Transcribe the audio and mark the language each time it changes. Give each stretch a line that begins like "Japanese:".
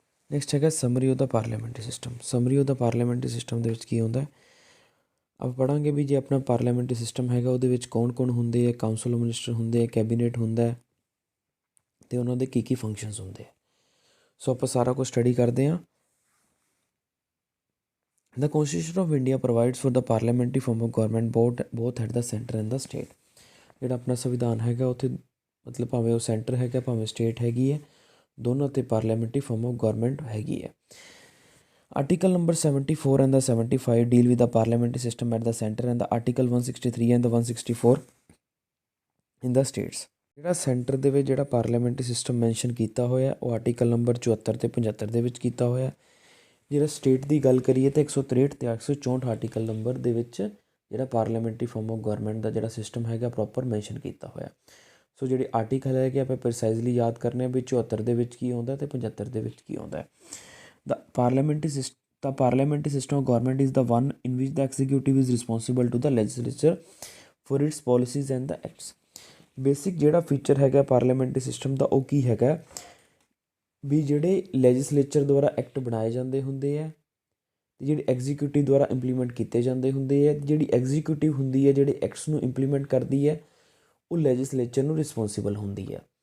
Punjabi: Next ਹੈਗਾ summary of ਦਾ parliamentary system. Summary of ਦਾ parliamentary system ਦੇ ਵਿੱਚ ਕੀ ਹੁੰਦਾ ਆਪਾਂ ਪੜ੍ਹਾਂਗੇ ਵੀ ਜੇ ਆਪਣਾ ਪਾਰਲੀਮੈਂਟਰੀ ਸਿਸਟਮ ਹੈਗਾ ਉਹਦੇ ਵਿੱਚ ਕੌਣ ਕੌਣ ਹੁੰਦੇ ਆ, ਕਾਊਂਸਲ ਆਫ ਮਿਨਿਸਟਰ ਹੁੰਦੇ ਆ, ਕੈਬੀਨੇਟ ਹੁੰਦਾ ਅਤੇ ਉਹਨਾਂ ਦੇ ਕੀ ਫੰਕਸ਼ਨਸ ਹੁੰਦੇ ਆ। ਸੋ ਆਪਾਂ ਸਾਰਾ ਕੁਝ ਸਟੱਡੀ ਕਰਦੇ ਹਾਂ।
English: The Constitution of India provides for the parliamentary form of government both at the center and the state।
Punjabi: ਜਿਹੜਾ ਆਪਣਾ ਸੰਵਿਧਾਨ ਹੈਗਾ ਉੱਥੇ ਮਤਲਬ ਭਾਵੇਂ ਉਹ ਸੈਂਟਰ ਹੈਗਾ ਭਾਵੇਂ ਸਟੇਟ ਹੈਗੀ ਹੈ, ਦੋਨੋਂ 'ਤੇ ਪਾਰਲੀਮੈਂਟਰੀ ਫਾਰਮ ਆਫ ਗੌਰਮੈਂਟ ਹੈਗੀ ਹੈ।
English: Article number 74 and the 75 deal with the parliamentary system at the center, and the Article 163 and the 164 in the states.
Punjabi: ਜਿਹੜਾ ਸੈਂਟਰ ਦੇ ਵਿੱਚ ਜਿਹੜਾ ਪਾਰਲੀਮੈਂਟਰੀ ਸਿਸਟਮ ਮੈਂਸ਼ਨ ਕੀਤਾ ਹੋਇਆ ਉਹ ਆਰਟੀਕਲ ਨੰਬਰ 74 ਅਤੇ 75 ਦੇ ਵਿੱਚ ਕੀਤਾ ਹੋਇਆ। ਜਿਹੜਾ ਸਟੇਟ ਦੀ ਗੱਲ ਕਰੀਏ ਤਾਂ 163 ਅਤੇ 164 ਆਰਟੀਕਲ ਨੰਬਰ ਦੇ ਵਿੱਚ ਜਿਹੜਾ ਪਾਰਲੀਮੈਂਟਰੀ ਫਾਰਮ ਆਫ ਗਵਰਨਮੈਂਟ ਦਾ ਜਿਹੜਾ ਸਿਸਟਮ ਹੈਗਾ ਪ੍ਰੋਪਰ ਮੈਂਸ਼ਨ ਕੀਤਾ ਹੋਇਆ। ਸੋ ਜਿਹੜੇ ਆਰਟੀਕਲ ਹੈਗੇ ਆਪਾਂ ਪ੍ਰੀਸਾਈਜ਼ਲੀ ਯਾਦ ਕਰਨੇ ਵੀ 74 ਦੇ ਵਿੱਚ ਕੀ ਆਉਂਦਾ ਅਤੇ 75 ਦੇ ਵਿੱਚ ਕੀ ਆਉਂਦਾ।
English: The parliamentary system of government is the one in which the executive is responsible to the legislature for its policies and the acts.
Punjabi: Basic ਜਿਹੜਾ ਫੀਚਰ ਹੈਗਾ ਪਾਰਲੀਮੈਂਟਰੀ ਸਿਸਟਮ ਦਾ ਉਹ ਕੀ ਹੈਗਾ ਵੀ ਜਿਹੜੇ ਲੈਜਿਸਲੇਚਰ ਦੁਆਰਾ ਐਕਟ ਬਣਾਏ ਜਾਂਦੇ ਹੁੰਦੇ ਆ ਅਤੇ ਜਿਹੜੇ ਐਗਜ਼ੀਕਿਊਟਿਵ ਦੁਆਰਾ ਇੰਪਲੀਮੈਂਟ ਕੀਤੇ ਜਾਂਦੇ ਹੁੰਦੇ ਆ। ਜਿਹੜੀ ਐਗਜ਼ੀਕਿਊਟਿਵ ਹੁੰਦੀ ਹੈ ਜਿਹੜੇ ਐਕਟਸ ਨੂੰ ਇੰਪਲੀਮੈਂਟ ਕਰਦੀ ਹੈ ਉਹ ਲੈਜਿਸਲੇਚਰ ਨੂੰ ਰਿਸਪੋਂਸੀਬਲ ਹੁੰਦੀ ਹੈ।